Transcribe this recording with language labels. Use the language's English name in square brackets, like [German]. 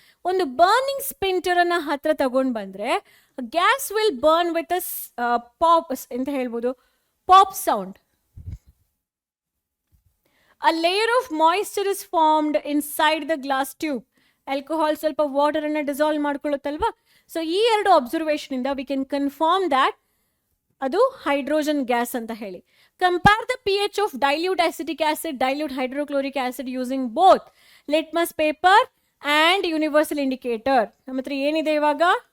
[Kannada] ಒಂದು burning sphincter ಅನ್ನ ಹತ್ರ ತಗೊಂಡು ಬಂದ್ರೆ [English] gas will burn with pop [Kannada] ಅಂತ ಹೇಳ್ಬೋದು, pop sound. [English] A layer of moisture is formed inside the glass tube. [Kannada] Alcohol ಸ್ವಲ್ಪ ವಾಟರ್ ಅನ್ನ ಡಿಸಾಲ್ವ್ ಮಾಡ್ಕೊಳ್ಳುತ್ತಲ್ವಾ. ಸೊ ಈ 2 ಅಬ್ಸರ್ವೇಷನ್ ಇಂದ [English] we can confirm that [Kannada] ಅದು ಹೈಡ್ರೋಜನ್ ಗ್ಯಾಸ್ ಅಂತ ಹೇಳಿ. [English] Compare the pH of dilute acetic acid, dilute hydrochloric acid using both litmus paper and universal indicator. [Kannada] ನಮ್ಮ ಹತ್ರ ಏನಿದೆ ಇವಾಗ?